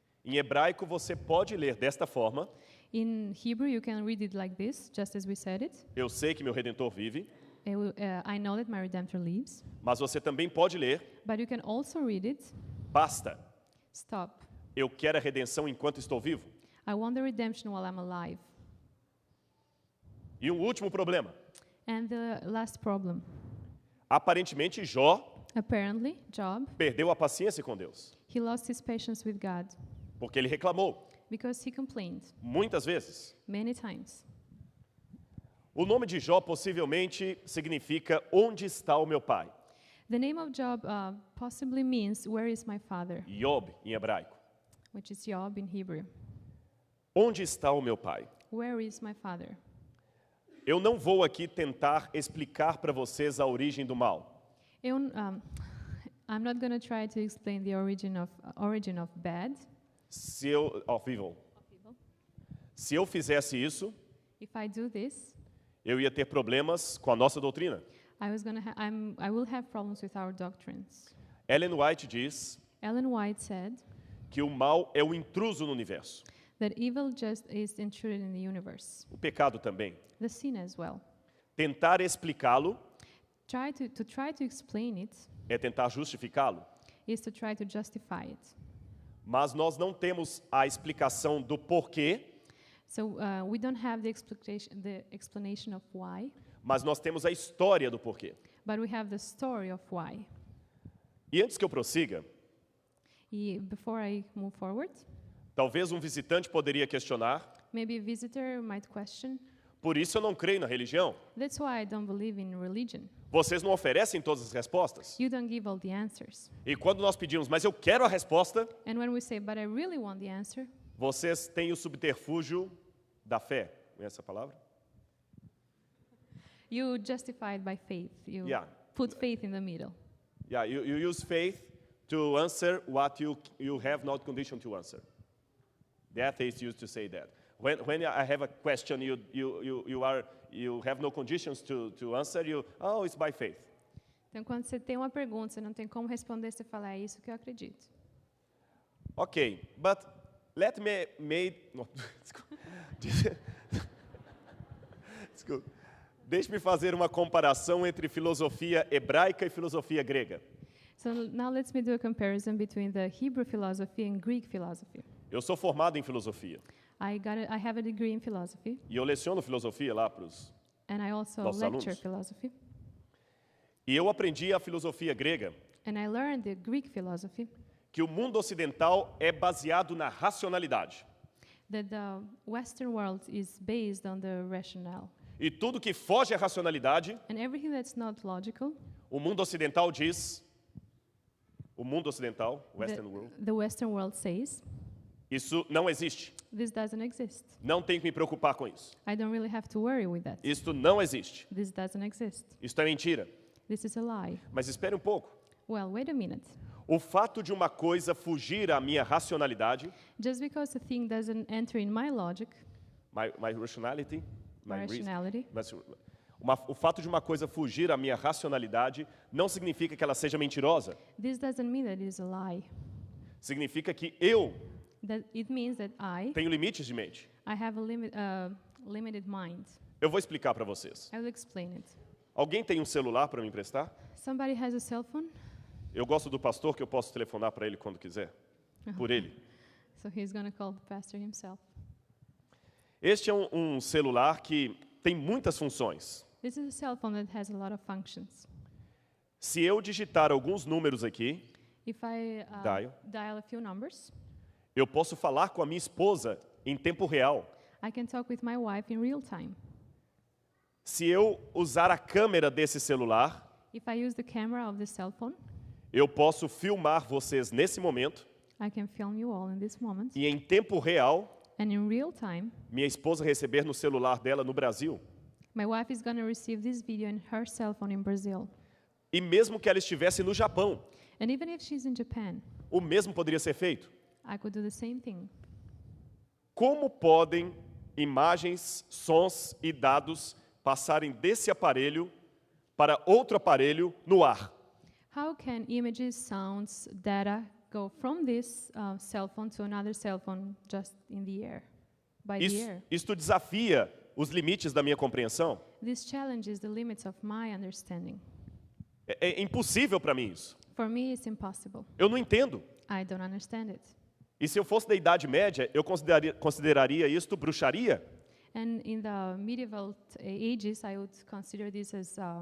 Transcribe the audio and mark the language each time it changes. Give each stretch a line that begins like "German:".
Portuguese: Em hebraico você pode ler desta forma,
English: In Hebrew, you can read it like this, just as we said it.
Portuguese: eu sei que meu Redentor vive,
English: I know that my Redemptor lives.
Portuguese: mas você também pode ler,
English: But you can also read it,
Portuguese: basta,
English: stop.
Portuguese: eu quero a redenção enquanto estou vivo.
English: I want the redemption while I'm alive.
Portuguese: E um último problema,
English: And the last problem.
Portuguese: aparentemente Jó
English: Apparently, Job,
Portuguese: perdeu a paciência com Deus,
English: he lost his patience with God
Portuguese: porque ele reclamou,
English: because he complained
Portuguese: muitas vezes.
English: many times.
Portuguese: O nome de Jó possivelmente significa onde está o meu pai,
English: The name of Job possibly means, where is my father?
Portuguese: Job em hebraico.
English: Which is Job in Hebrew.
Portuguese: Onde está o meu pai?
English: Where is my father?
Portuguese: Eu não vou aqui tentar explicar para vocês a origem do mal.
English: I'm not going to try to explain the origin of bad.
Portuguese: Se eu fizesse isso,
English: If I do this,
Portuguese: eu ia ter problemas com a nossa doutrina.
English: I will have problems with our doctrines.
Portuguese: Ellen White diz
English: Ellen White said
Portuguese: que o mal é o intruso no universo.
English: that evil just is intruded in the universe.
Portuguese: O pecado também.
English: The sin as well.
Portuguese: Tentar explicá-lo
English: Try to explain it
Portuguese: é tentar justificá-lo.
English: is to try to justify it.
Portuguese: Mas nós não temos a explicação do porquê,
English: So we don't have the explanation of why,
Portuguese: mas nós temos a história do porquê.
English: but we have the story of why.
Portuguese: E antes que eu prossiga,
English: Before I move forward,
Portuguese: talvez um visitante poderia questionar,
English: maybe a visitor might question,
Portuguese: por isso eu não creio na religião.
English: that's why I don't believe in religion.
Portuguese: Vocês não oferecem todas as respostas?
English: You don't give all the answers.
Portuguese: E quando nós pedimos, mas eu quero a resposta,
English: And when we say, but I really want the answer,
Portuguese: vocês têm o subterfúgio da fé. Conhece essa palavra?
English: you justify it by faith. You Yeah. put faith in the middle. Yeah, you use faith to answer what you have not conditioned to answer. The atheists used to say that. When I have a question, you have no conditions to answer. It's by faith.
Portuguese: Então, quando você tem uma pergunta, você não tem como responder, você fala, é isso que eu acredito.
English: Okay, but let me no,
Portuguese: desculpa. Deixe-me fazer uma comparação entre filosofia hebraica e filosofia grega.
English: So now let's me do a comparison between the Hebrew philosophy and Greek philosophy.
Portuguese: Eu sou formado em filosofia
English: I have a degree in philosophy,
Portuguese: e eu leciono filosofia lá para os...
English: and I also
Portuguese: Nossos
English: lecture
Portuguese: alunos.
English: philosophy.
Portuguese: E eu aprendi a filosofia grega,
English: And I learned the Greek philosophy,
Portuguese: que o mundo ocidental é baseado na racionalidade.
English: that the Western world is based on the rationale.
Portuguese: E tudo que foge à racionalidade,
English: And everything that's not logical,
Portuguese: o mundo ocidental diz, o mundo ocidental,
English: Western world, the Western world says,
Portuguese: isso não existe.
English: This doesn't exist.
Portuguese: Não tenho que me preocupar com isso.
English: I don't really have to worry with that.
Portuguese: Isto não existe.
English: This doesn't exist.
Portuguese: Isto é mentira.
English: This is a lie.
Portuguese: Mas espere um pouco.
English: Well, wait a minute.
Portuguese: O fato de uma coisa fugir à minha racionalidade,
English: Just because a thing doesn't enter in my logic, my rationality, my rationality,
Portuguese: o fato de uma coisa fugir à minha racionalidade não significa que ela seja mentirosa.
English: this doesn't mean that it is a lie.
Portuguese: Significa que eu
English: That it means that I
Portuguese: tenho limites de mente.
English: have a limited mind.
Portuguese: Eu vou explicar para vocês.
English: I will explain it.
Portuguese: Alguém tem um celular para me emprestar?
English: Somebody has a cell phone,
Portuguese: Eu gosto do pastor que eu posso telefonar para ele quando quiser. Por ele.
English: so he's going to call the pastor himself.
Portuguese: Este é um celular que tem muitas funções.
English: This is a cell phone that has a lot of functions.
Portuguese: Se eu digitar alguns números aqui,
English: If I dial a few numbers,
Portuguese: eu posso falar com a minha esposa em tempo real.
English: I can talk with my wife in real time.
Portuguese: Se eu usar a câmera desse celular,
English: If I use the camera of the cell phone,
Portuguese: eu posso filmar vocês nesse momento
English: I can film you all in this moment.
Portuguese: e em tempo real,
English: And in real time,
Portuguese: minha esposa receber no celular dela no Brasil.
English: my wife is going to receive this video in her cell phone in Brazil.
Portuguese: E mesmo que ela estivesse no Japão,
English: And even if she's in Japan,
Portuguese: o mesmo poderia ser feito.
English: I could do the same thing.
Portuguese: Como podem imagens, sons e dados passarem desse aparelho para outro aparelho no ar?
English: How can images, sounds, data go from this cell phone to another cell phone just in the air, by the air?
Portuguese: Isto desafia os limites da minha compreensão.
English: This challenges the limits of my understanding.
Portuguese: É impossível para mim isso.
English: For me, it's impossible.
Portuguese: Eu não entendo.
English: I don't understand it.
Portuguese: E se eu fosse da Idade Média, eu consideraria isto bruxaria?
English: And in the medieval ages, I would consider this as